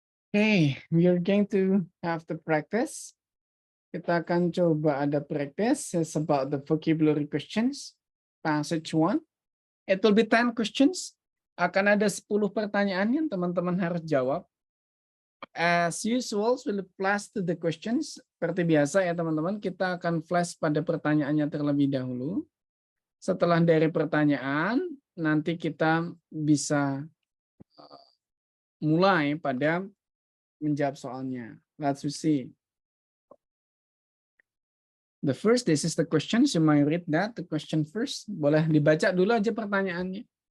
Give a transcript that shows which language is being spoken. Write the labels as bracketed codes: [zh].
[en] Okay, we are going to have the practice. [id] Kita akan coba ada practice. [en] It's about the vocabulary questions. Passage 1. It will be 10 questions. [id] Akan ada 10 pertanyaan yang teman-teman harus jawab. [en] As usual, we'll flash to the questions. [id] Seperti biasa ya teman-teman, kita akan flash pada pertanyaannya terlebih dahulu. Setelah dari pertanyaan, nanti kita bisa mulai pada menjawab soalnya. [en] Let's see. The first, this is the questions. You might read that, the question first. [id] Boleh dibaca dulu aja pertanyaannya.